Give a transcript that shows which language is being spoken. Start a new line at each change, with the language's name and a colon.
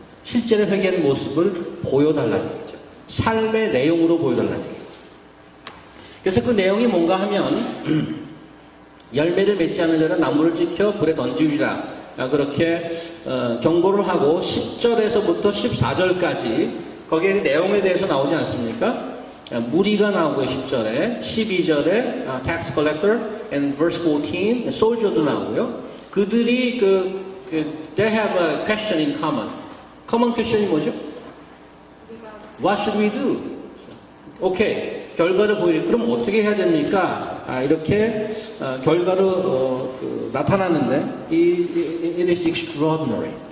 Korean: 실제로 회개하는 모습을 보여달라는 얘기죠. 삶의 내용으로 보여달라는 얘기예요. 그래서 그 내용이 뭔가 하면 열매를 맺지 않는 자는 나무를 지켜 불에 던지리라. 그렇게 경고를 하고 10절에서부터 14절까지 거기에 내용에 대해서 나오지 않습니까? 무리가 나오고요. 10절에 12절에
English: tax collector and verse 14 soldier
Korean: 도 나오고요.
English: 그들이 they have a question in common. common question
Korean: 이 뭐죠?
English: What should we do? 오케이.
Korean: 결과를 보이려 그럼 어떻게 해야 됩니까? 이렇게 결과로 나타나는데
English: it is extraordinary.